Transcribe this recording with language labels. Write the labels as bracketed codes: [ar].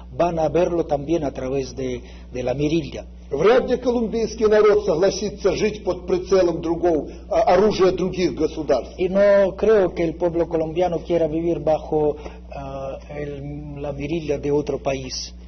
[es] Van a verlo también a través de la mirilla. [ru] Вряд ли колумбийский народ согласится жить под прицелом оружия других государств. [es] Y no creo que el pueblo colombiano quiera vivir bajo la mirilla de otro país.